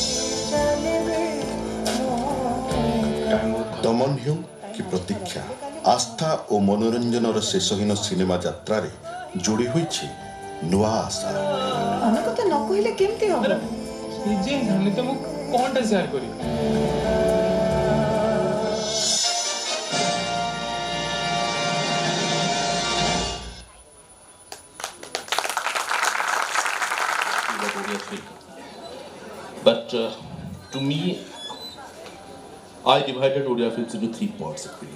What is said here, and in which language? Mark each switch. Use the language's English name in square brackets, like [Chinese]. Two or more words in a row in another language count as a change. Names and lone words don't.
[Odia] ଦମନ ହେଉ କି ପ୍ରତୀକ୍ଷା, ଆସ୍ଥା ଓ ମନୋରଞ୍ଜନର ଶେଷହୀନ ସିନେମା ଯାତ୍ରାରେ ଯୋଡ଼ି ହୋଇଛି ନୂଆ ଆଶା। ଅନେକ କଥା ନ କହିଲେ କେମିତି ହବ? ନିଜେ ଜାଣି ତ ମୁଁ କଣଟା ସେୟାର କରିବି? [English] But to me, I divided Odia films into 3 parts actually.